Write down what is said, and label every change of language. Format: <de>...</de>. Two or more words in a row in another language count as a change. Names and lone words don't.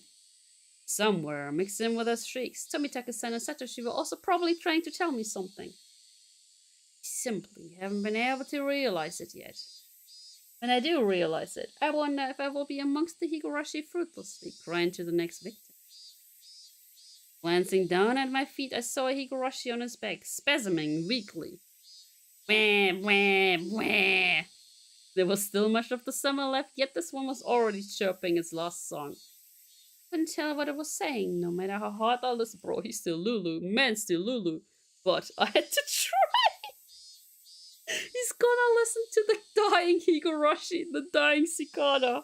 <en>Somewhere, mixed in with their shrieks, Tomitake-san and Satoshi were also probably trying to tell me something. I simply haven't been able to realize it yet. When I do realize it, I wonder if I will be amongst the Higurashi fruitlessly crying to the next victim. Glancing down at my feet, I saw a Higurashi on his back, spasming weakly. Wah, wah, wah. There was still much of the summer left, yet this one was already chirping its last song. I couldn't tell what it was saying, no matter how hard I listened. Bro, he's still Lulu, man still Lulu. But I had to try. He's gonna listen to the dying Higurashi, the dying cicada.</en>